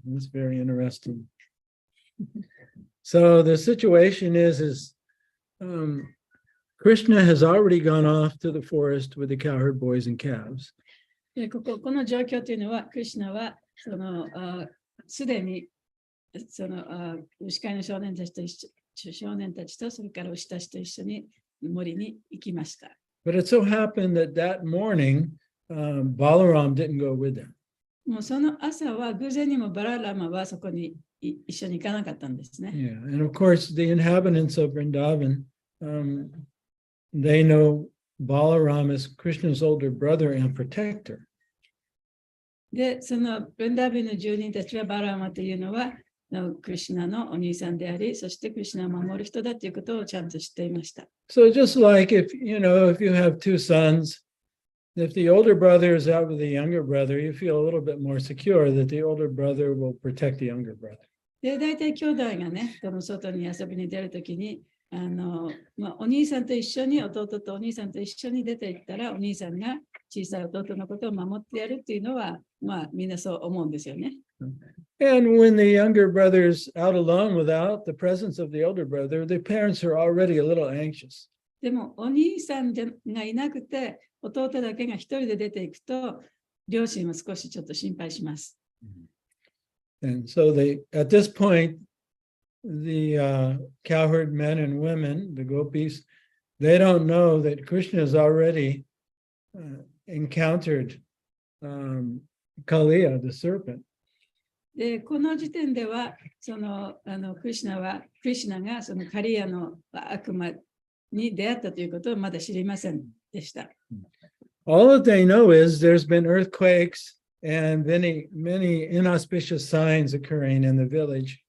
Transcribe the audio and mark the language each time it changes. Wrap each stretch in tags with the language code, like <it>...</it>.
<en>That's very interesting. So the situation is Krishna has already gone off to the forest with the cowherd boys and calves.</en> <ja>この状況というのは、クリシュナはすでにその牛飼いの少年たちとそれから牛たちと一緒に森に行きました。</ja> <en>But it so happened that that morning, Balaram didn't go with them.</en> <ja>もうその朝は偶然にもバララマはそこに一緒に行かなかったんですね。</ja> <en>Yeah, and of course, the inhabitants of Vrindavan, they know Balaram as Krishna's older brother and protector.</en> <ja>で、そのブンダービンの住人たちはバララマというのはクリシュナのお兄さんであり、そしてクリシュナを守る人だということをちゃんと知っていました。</ja> <en>So just like if you have two sons, if the older brother is out with the younger brother, you feel a little bit more secure that the older brother will protect the younger brother.</en> <ja>で、大体兄弟がね、この外に遊びに出るときに、お兄さんと一緒に、弟とお兄さんと一緒に出て行ったら、お兄さんが小さい弟のことを守ってやるっていうのは、みんなそう思うんですよね。</ja> <en>And when the younger brother's out alone without the presence of the older brother, the parents are already a little anxious.</en> <ja>でも、お兄さんがいなくて、弟だけが一人で出ていくと、両親は少しちょっと心配します。</ja> <en>And so at this point, the cowherd men and women, the gopis, they don't know that Krishna has already encountered Kaliya, the serpent.</en> <ja>で、この時点では、クリシュナがそのカリアの悪魔に出会ったということをまだ知りませんでした。</ja> <en>All that they know is there's been earthquakes and many inauspicious signs occurring in the village.</en>